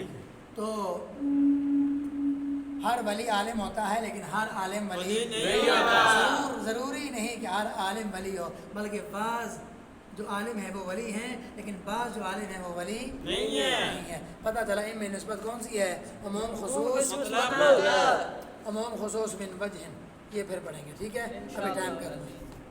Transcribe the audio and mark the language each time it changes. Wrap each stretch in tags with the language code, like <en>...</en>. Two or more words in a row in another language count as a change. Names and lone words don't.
<ur>تو ہر ولی عالم ہوتا ہے، لیکن ہر عالم ولی نہیں ہوتا۔ ضروری نہیں کہ ہر عالم ولی ہو، بلکہ بعض جو عالم ہیں وہ ولی ہیں، لیکن بعض جو عالم ہیں وہ ولی نہیں ہے۔ پتہ چلا ان میں نسبت کون سی ہے؟ عموم خصوص عموم خصوص من وجہ، یہ پھر پڑھیں گے، ٹھیک ہے؟ ابھی ٹائم کر لیں۔</ur>